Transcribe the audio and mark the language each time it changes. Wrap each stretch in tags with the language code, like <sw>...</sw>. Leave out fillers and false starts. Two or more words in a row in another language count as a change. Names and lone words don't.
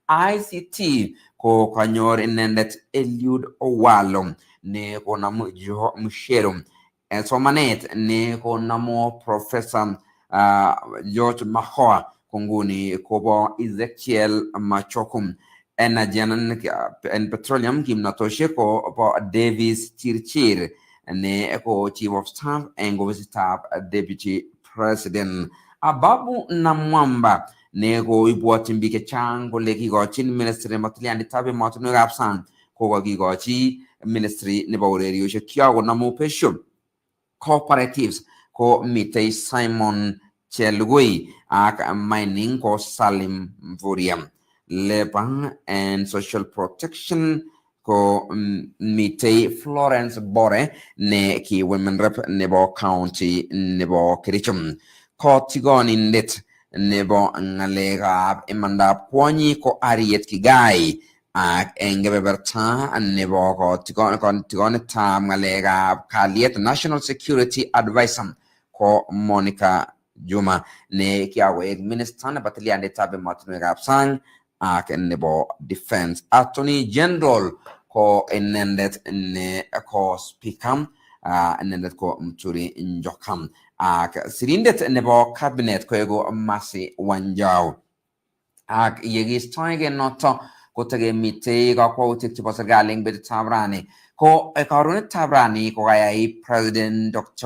<kln>ICT ko kanyor inendet Eliud Owalo ne ko namu Jo Mushero somanet ne ko namu Professor George Mahoa konguni kobo Ezekiel Machokum</kln> <en>energy and petroleum</en> <kln>kimnatoshek ko po Davis Chirchir ne ko</kln> <en>chief of staff and staff deputy president</en> <kln>Ababu Namwamba ne ko ibwotin biik chechang kole kikochin ministry nebo tilyanditab emotinwekab sang ko kikikochi ministry nebo urerioshek kyako namu pesho cooperatives ko mitei Simon Chelugui ak mining ko Salim Mvuriam.</kln> <en>Labor and Social Protection</en> <kln>ko mitei Florence Bore ne ki</kln> <en>women rep</en> <kln>nebo county nebo Kericho. Ko tigonindet nebo ng'alekab imandab kwonyi ko Ariet Kigai ak eng kebeberta nebo tigonetab ng'alekab kalyet</kln> <en>National Security Advisor</en> <kln>ko Monica Juma ne kiakoek minister nebo tilyanditab emotinwekab sang ak nebo defense.</kln> <en>Attorney General</en> <kln>ko inendet ne ko speaker inendet ko Muturi Njokam ak sirindet nebo cabinet ko ego Masi Wanjau ak yekistoege noto kotegemitei kakwautik chebo serikali eng betutab rani ko karonetab rani ko kayai President Dr.</kln>